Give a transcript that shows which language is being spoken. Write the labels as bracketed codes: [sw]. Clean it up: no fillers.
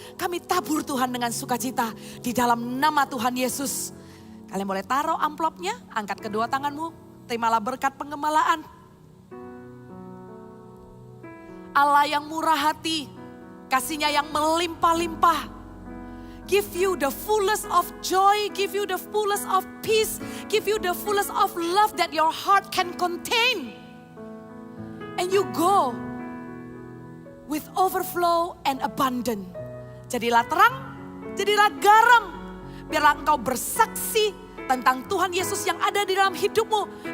[id] Kami tabur Tuhan dengan sukacita. Di dalam nama Tuhan Yesus. Kalian boleh taruh amplopnya. Angkat kedua tanganmu. Terimalah berkat penggembalaan. Allah yang murah hati. Kasih-Nya yang melimpah-limpah. [en] Give you the fullest of joy. Give you the fullest of peace. Give you the fullest of love that your heart can contain. And you go with overflow and abundant. [id] Jadilah terang, jadilah garam. Biarlah engkau bersaksi tentang Tuhan Yesus yang ada di dalam hidupmu.